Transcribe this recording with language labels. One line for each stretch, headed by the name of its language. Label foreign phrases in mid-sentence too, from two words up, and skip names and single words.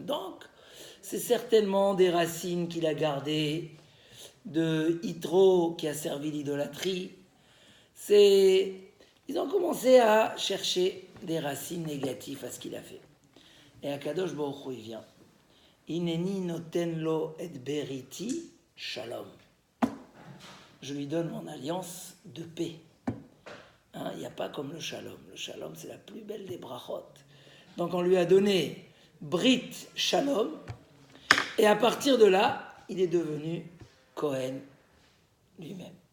French: Donc, c'est certainement des racines qu'il a gardées, de Yitro qui a servi l'idolâtrie. Ils ont commencé à chercher des racines négatives à ce qu'il a fait. Et
Hebrew: הקדוש ברוך הוא,
French: il vient.
Hebrew: הנני נותן לו את בריתי שלום.
French: Je lui donne mon alliance de paix. Il n'y a pas comme le shalom. Le shalom, c'est la plus belle des brachot. Donc on lui a donné
Hebrew: ברית שלום.
French: Et à partir de là, il est devenu Cohen lui-même.